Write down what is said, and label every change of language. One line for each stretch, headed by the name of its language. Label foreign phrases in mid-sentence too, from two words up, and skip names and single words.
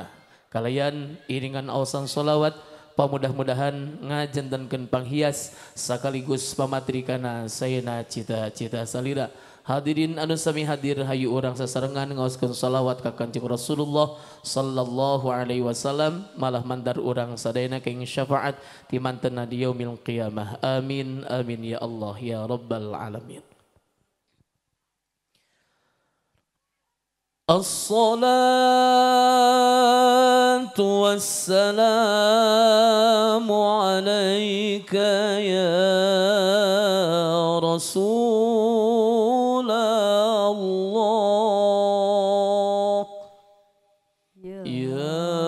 Sundanese: Kalayan iringan awasan sholawat pamudah-mudahan ngajantankeun panghias sakaligus pamatrikana sayana cita-cita salira. Hadirin anu sami hadir hayu urang sasarengan ngaoskeun shalawat ka Kanjeng Rasulullah
Arabic: صلى الله عليه وسلم
Sundanese: malah mandar urang sadayana keng syafaat ti mantenna di
Arabic: يوم القيامة. آمين آمين يا الله يا رب العالمين. الصلاة والسلام عليك يا رسول الله يا